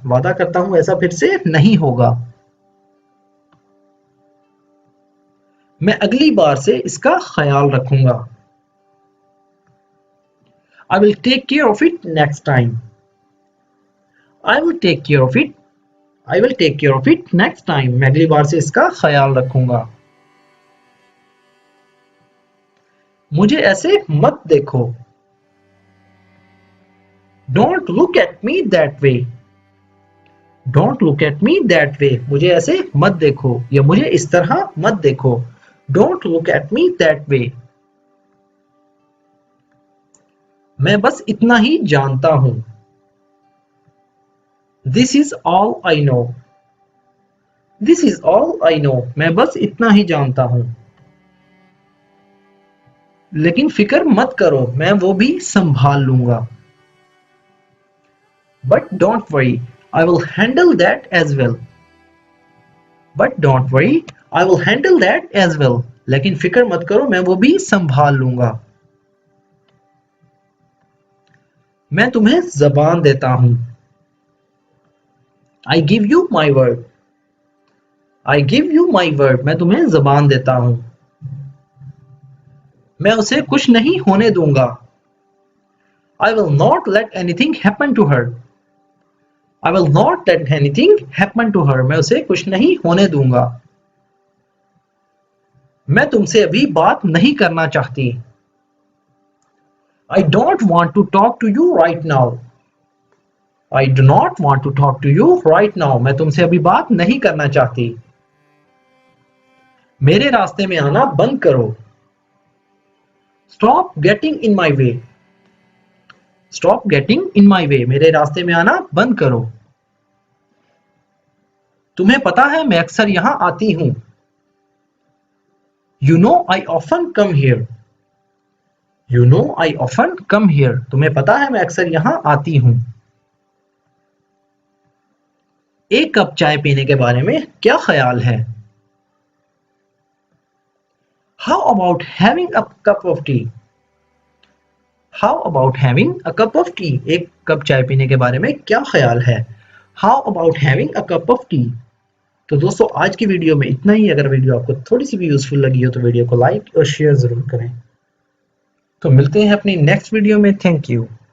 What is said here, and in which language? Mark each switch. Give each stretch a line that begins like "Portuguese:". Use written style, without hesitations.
Hindi: वादा करता हूं ऐसा फिर से नहीं होगा। मैं अगली बार से इसका ख्याल रखूंगा।
English: I will take care of it next time. I will take care of it. I will take care of it next time.
Hindi: मैं अगली बार से इसका ख्याल रखूंगा। मुझे ऐसे मत देखो।
English: Don't look at me that way. Don't look at me that way.
Hindi: मुझे ऐसे मत देखो या मुझे इस तरह मत देखो।
English: Don't look at me that way.
Hindi: मैं बस इतना ही जानता हूं।
English: This is all I know. This is all I know.
Hindi: मैं बस इतना ही जानता हूं। लेकिन फिक्र मत करो, मैं वो भी संभाल लूंगा।
English: But don't worry, I will handle that as well. But don't worry, I will handle that as well.
Hindi: लेकिन फिक्र मत करो, मैं वो भी संभाल लूंगा। मैं तुम्हें ज़बान देता हूं।
English: I give you my word. I give you my word.
Hindi: मैं तुम्हें ज़बान देता हूं। मैं उसे कुछ नहीं होने दूंगा।
English: I will not let anything happen to her. I will not let anything happen to her.
Hindi: मैं उसे कुछ नहीं होने दूंगा। मैं तुमसे अभी बात नहीं करना चाहती।
English: I don't want to talk to you right now. I do not want to talk to you right now.
Hindi: मैं तुमसे अभी बात नहीं करना चाहती। मेरे रास्ते में आना बंद करो।
English: Stop getting in my way. Stop getting in my way.
Hindi: मेरे रास्ते में आना बंद करो। तुम्हें पता है मैं अक्सर यहां आती हूं।
English: You know I often come here. You know I often come here.
Hindi: तुम्हें पता है मैं अक्सर यहां आती हूं। एक कप चाय पीने के बारे में क्या ख्याल है?
English: How about having a cup of tea? How about having a cup of tea?
Hindi: एक कप चाय पीने के बारे में क्या ख्याल है? How about having a cup of tea? तो दोस्तों आज की वीडियो में इतना ही। अगर वीडियो आपको थोड़ी सी भी यूजफुल लगी हो तो वीडियो को लाइक और शेयर जरूर करें। तो मिलते हैं अपनी नेक्स्ट वीडियो में।
English: Thank you.